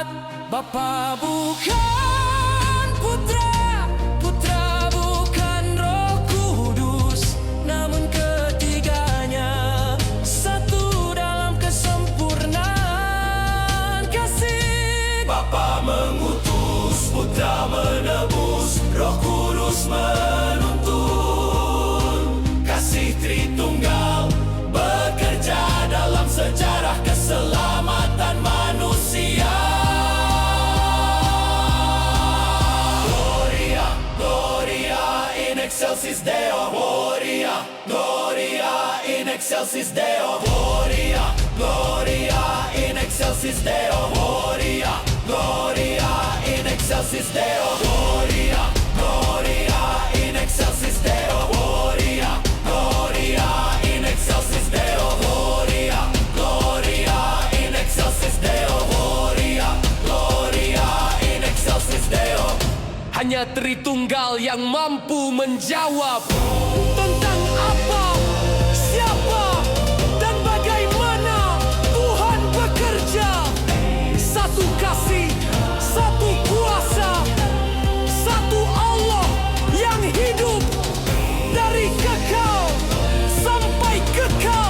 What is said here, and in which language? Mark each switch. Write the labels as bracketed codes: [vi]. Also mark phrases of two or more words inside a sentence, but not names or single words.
[id] Bapa bukan Putra, Putra bukan Roh Kudus, namun ketiganya satu dalam kesempurnaan kasih. Bapa mengutus, Putra menebus, Roh Kudus menuntun. Kasih Tritunggal bekerja dalam sejarah keselamatan manusia. [la] Gloria, Gloria in excelsis Deo. Gloria, Gloria in excelsis Deo. Gloria, Gloria in excelsis Deo. Gloria, Gloria in excelsis Deo. Gloria, Gloria in excelsis Deo. Gloria, Gloria in excelsis Deo. Gloria, Gloria in excelsis Deo. Gloria, Gloria in excelsis Deo. [id] Hanya Tritunggal yang mampu menjawab tentang apa, siapa, dan bagaimana Tuhan bekerja. Satu kasih, satu kuasa, satu Allah yang hidup dari kekal sampai kekal.